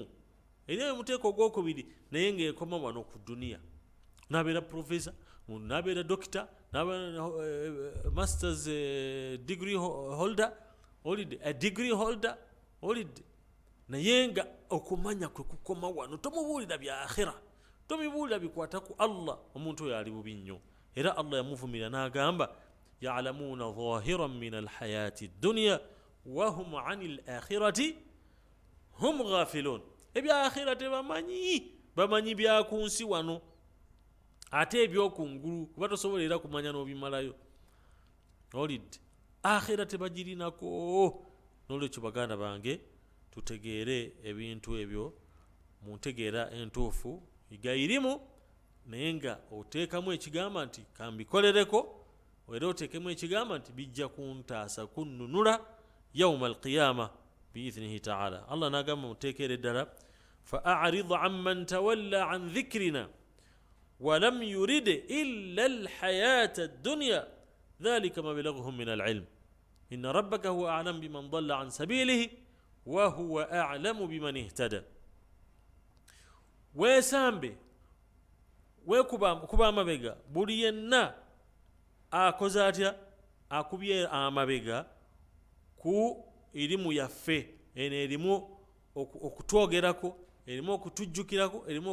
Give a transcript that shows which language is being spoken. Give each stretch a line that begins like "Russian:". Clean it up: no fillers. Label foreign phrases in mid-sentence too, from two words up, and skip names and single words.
Ganda: Era omuteeko ogwokubiri naye ng'ekoma wano ku duniya, n'abeera professor, n'abeera doctor, n'abeera
English: masters degree holder,
Ganda: olidde
English: a degree holder,
Ganda: olidde naye nga okumanya kwe kukoma wano, tomubuulira bya akhira, tomubuulira bikwata ku Allah, omuntu oyo ali bubi nnyo. Era Allah yamuvumira n'agamba
Arabic: يعلمون ظاهرا من الحياة الدنيا وهم عن الآخرة هم غافلون.
Ganda: Ebya akhira tebamanyi, bamanyi bya ku nsi wano, ate ebyokungulu kuba tosobola era kumanya n'obimalayo. Olidde akhira tebagirinako. N'olwekyo baganda bange tutegeere ebintu ebyo mu ntegeera entuufu, yiga irimu naye nga oteekamu ekigamba nti kambikolereko, era oteekemu ekigamba nti bijja kuntaasa kunnunula
Arabic: يوم القيامة بإذنه تعالى.
Ganda: Allah n'agamba muteekere ddala
Arabic: فأعرض عن من تولى عن ذكرنا ولم يرد إلا الحياة الدنيا ذلك مبلغهم من العلم إن ربك هو أعلم بمن ضل عن سبيله وهو أعلم بمن اهتدى.
Ganda: Weesambe kuba amabega buli yenna akoze atya, akubye amabega ku irimu yaffe eno erimu okutwogerako, erimu okutujjukirako erimu